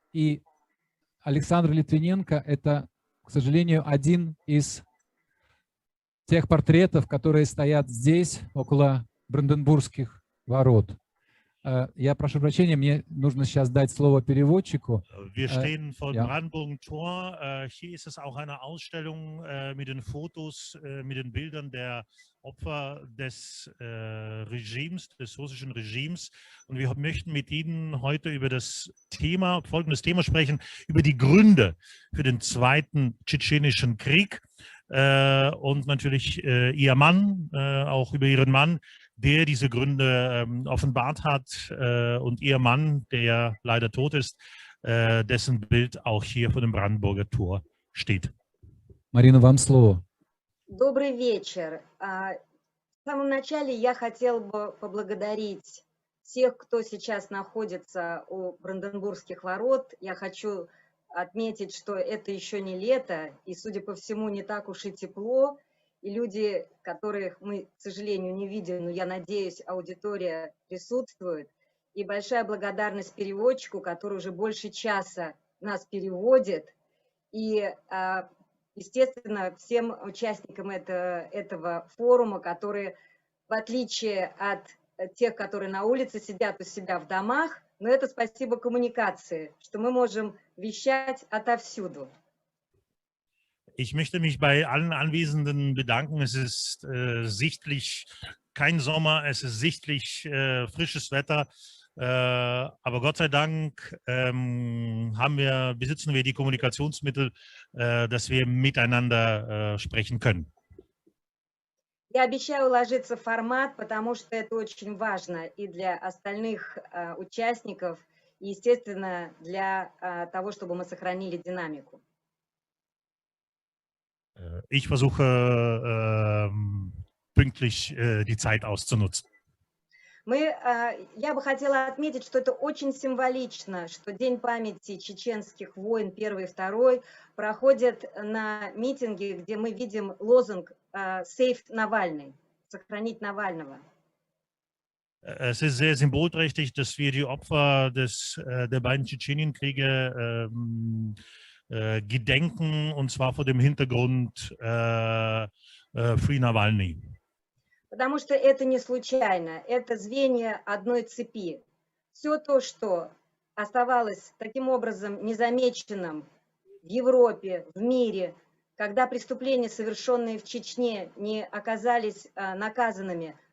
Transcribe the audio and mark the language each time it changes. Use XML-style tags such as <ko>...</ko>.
<ru>И Александр Литвиненко – это, к сожалению, один из тех портретов, которые стоят здесь, около Бранденбургских ворот. Я прошу прощения, мне нужно сейчас дать слово переводчику.</ru> <de>Wir stehen vor dem Brandenburger Tor. Hier ist es auch eine Ausstellung mit den Fotos, mit den Bildern der Opfer des Regimes, des russischen Regimes. Und wir möchten mit Ihnen heute über das Thema, folgendes Thema sprechen, über die Gründe für den Zweiten Tschetschenischen Krieg. Und natürlich Ihr Mann, auch über Ihren Mann, der diese Gründe offenbart hat, und Ihr Mann, der ja leider tot ist, dessen Bild auch hier vor dem Brandenburger Tor steht.</de> <ru>Марина, вам слово. Добрый вечер. В самом начале я хотел бы поблагодарить всех, кто сейчас находится у Бранденбургских ворот. Я хочу отметить, что это еще не лето, и, судя по всему, не так уж и тепло. И люди, которых мы, к сожалению, не видим, но я надеюсь, аудитория присутствует. И большая благодарность переводчику, который уже больше часа нас переводит. И, естественно, всем участникам этого форума, которые, в отличие от тех, которые на улице сидят у себя в домах, но это спасибо коммуникации, что мы можем вещать отовсюду.</ru> <de>Ich möchte mich bei allen Anwesenden bedanken. Es ist sichtlich kein Sommer, es ist sichtlich frisches Wetter. Aber Gott sei Dank besitzen wir die Kommunikationsmittel, dass wir miteinander sprechen können.</de> <ru>Я обещаю уложиться в формат, потому что это очень важно и для остальных участников, и, естественно, для того, чтобы мы сохранили динамику.</ru> <de>Ich versuche pünktlich die Zeit auszunutzen.</de> <ru>Я бы хотела отметить, что это очень символично, что День памяти чеченских войн 1 и 2 проходит на митинге, где мы видим лозунг «Save Навальный», «Сохранить Навального».</ru> <de>Es ist sehr symbolträchtig, dass wir die Opfer der beiden Tschetschenienkriege gedenken, und zwar vor dem Hintergrund Free Навальный.</de> <ru>Потому что это не случайно, это звенья одной цепи. Все то, что оставалось таким образом незамеченным в Европе, в мире, когда преступления, совершенные в Чечне, не оказались наказанными,</ru>